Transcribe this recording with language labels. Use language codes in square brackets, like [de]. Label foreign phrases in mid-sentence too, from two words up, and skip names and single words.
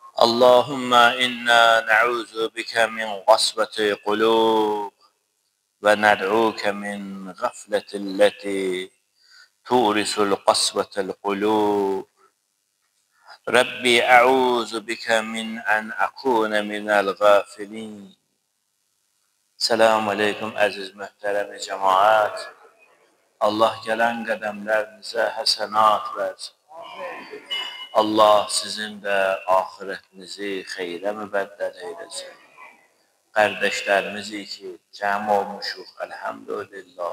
[ar] اللهم إنا نعوذ بك من قسوة قلوب وندعوك من غفلة التي تورث القسوة القلوب. ربي أعوذ بك من أن أكون من الغافلين. سلام عليكم [az] əziz möhtərəm cəmaət. Allah gələn qədəmlərinizə həsənat versin. Allah sizin də axirətinizi xeyrə mübəddəl eyləsin. Qardaşlarımızı ki, cəm olmuşuq, əlhəmdülillah.